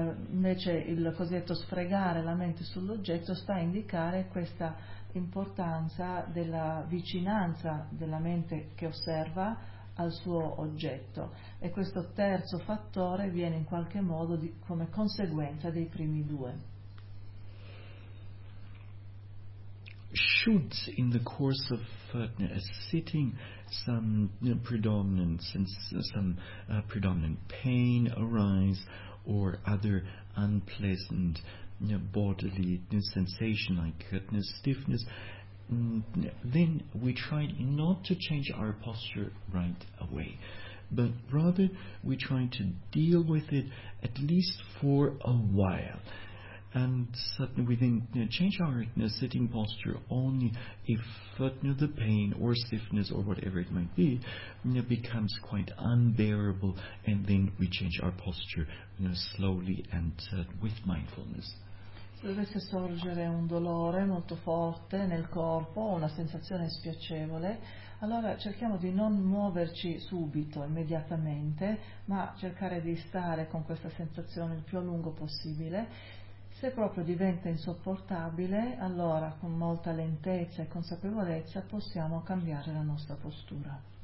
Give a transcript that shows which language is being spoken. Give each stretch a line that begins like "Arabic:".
Italian: Invece il cosiddetto sfregare la mente sull'oggetto sta a indicare questa importanza della vicinanza della mente che osserva al suo oggetto, e questo terzo fattore viene in qualche modo come conseguenza dei primi due.
English: Should in the course of a sitting some predominant pain arise, or other unpleasant bodily sensation like stiffness, then we try not to change our posture right away, but rather we try to deal with it at least for a while. And suddenly we then change our sitting posture only if the pain or stiffness or whatever it might be becomes quite unbearable, and then we change our posture slowly and with mindfulness.
Italian: Se dovesse sorgere un dolore molto forte nel corpo o una sensazione spiacevole, allora cerchiamo di non muoverci subito, immediatamente, ma cercare di stare con questa sensazione il più a lungo possibile. Se proprio diventa insopportabile, allora con molta lentezza e consapevolezza possiamo cambiare la nostra postura.